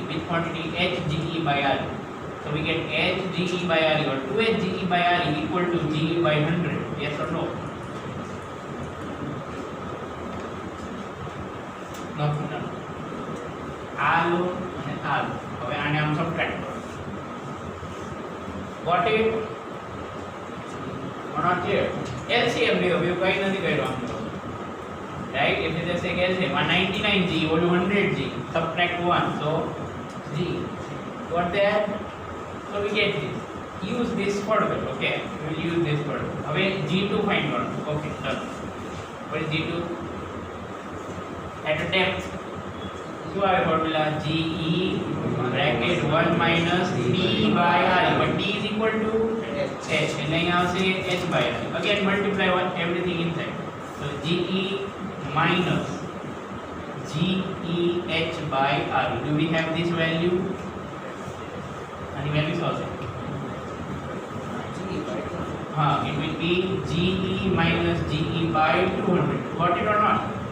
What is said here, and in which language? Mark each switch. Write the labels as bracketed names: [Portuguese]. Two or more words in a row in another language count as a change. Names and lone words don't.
[English] Which quantity? HGE by R. So we get HGE by RE or 2HGE by RE equal to GE by 100. Yes or no? No. R and R. [Gujarati] હવે આને આમ સબટ્રેક્ટ કરો. [English] Got it? Or not clear? [Gujarati] LCM લ્યો, બીજું કંઈ નથી કર્યું આમ તો. [English] Right? If you just take LCM, 199G equal to 100G. Subtract 1, so G. Got that? So we get this. Use this further, okay? We will use this further. હવે G2 find કરો. Okay, done. What is G2? At a depth. [Gujarati] શું આવે formula? [English] GE bracket 1 minus D by R. But D is equal to [Gujarati] એટલે અહીંયા આવશે [English] h by r. Again multiply everything inside. So ge minus GEH by R. Do we have this value? Any value also? It will be GE minus GE by 200. Got it or not?